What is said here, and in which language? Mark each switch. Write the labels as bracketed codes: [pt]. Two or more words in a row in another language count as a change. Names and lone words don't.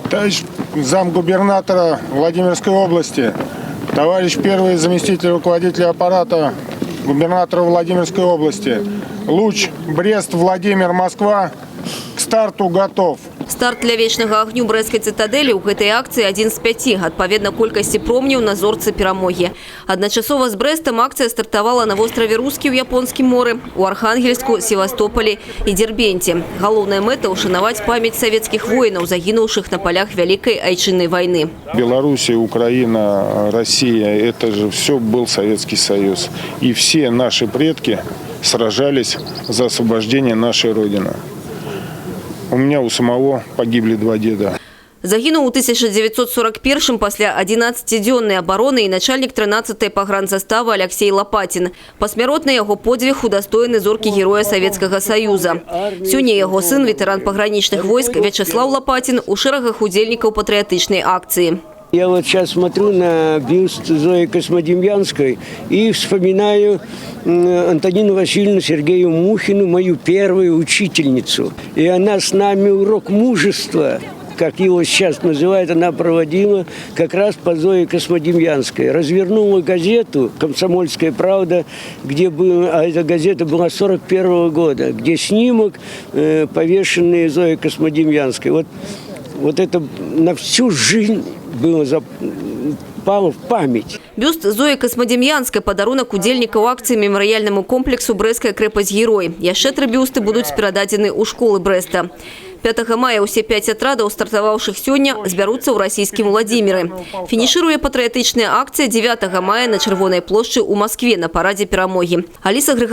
[ru] Товарищ замгубернатора Владимирской области, товарищ первый заместитель руководителя аппарата губернатора Владимирской области. Луч Брест-Владимир-Москва к старту готов. [be] Старт для вечнага агню брэсцкай цытадэлі ў гэтай акцыі адзін з 5, адпаведна колькасці промняў на зорцы перамогі. Адначасова з Брэстам акцыя стартавала на востраве Рускі ў Японскім моры, у Архангельску, Севастополі і Дербенте. Галоўная мэта – ушанаваць памяць савецкіх воінаў, загінуўшых на полях Вялікай Айчыннай войны. [ru] Белоруссия, Украина, Россия – это же все был Советский Союз. И все наши предки сражались за освобождение нашей Родины. У меня у самого погибли 2 деда. [be] Загінуў у 1941-м пасля 11-дзённай абароны і начальнік 13-й пагранзаставы Алексей Лопатин. Пасмяротна яго подзвіг удостоены зоркі [ru] Героя Советского Союза. [be] Сёння яго сын, ветэран пагранічных войск Вячеслав Лопатин, у шэрагах удзельнікаў патрыятычнай акцыі. [ru] Я вот сейчас смотрю на бюст Зои Космодемьянской и вспоминаю Антонину Васильевну Сергею Мухину, мою первую учительницу. И она с нами урок мужества, как его сейчас называют, она проводила как раз по Зое Космодемьянской. Развернула газету «Комсомольская правда», где была, а эта газета была 41-го года, где снимок, повешенный Зоей Космодемьянской. Вот это на всю жизнь было запало в память. [be] Бюст Зои Космодемьянской – падарунак удзельнікаў акцыі мемарыяльнаму комплексу «Брэсцкая крэпасць-герой». Яшчэ 3 бюсты будуць перададзены ў школы Брэста. 5 мая ўсе 5 атрадаў, стартаваўшых сёння, збяруцца ў расійскім Владзіміры. Фінішыруе патрыятычная акцыя 9 мая на Чырвонай плошчы ў Маскве на парадзе перамогі.